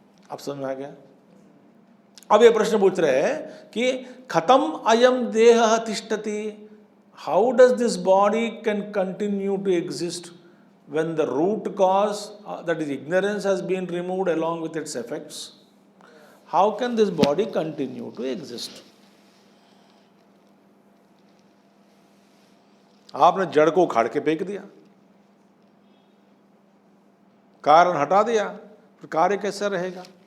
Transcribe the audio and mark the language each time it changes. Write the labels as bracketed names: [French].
[Hindi] अब समझ में आ गया? अब ये प्रश्न पूछ रहे हैं कि [Sanskrit] खतम अयम देह तिष्ठति, [English] How does this body can continue to exist when the root cause, that is ignorance, has been removed along with its effects? How can this body continue to exist? [Hindi] आपने जड़ को उखाड़ के फेंक दिया, कारण हटा दिया, फिर कार्य कैसा रहेगा?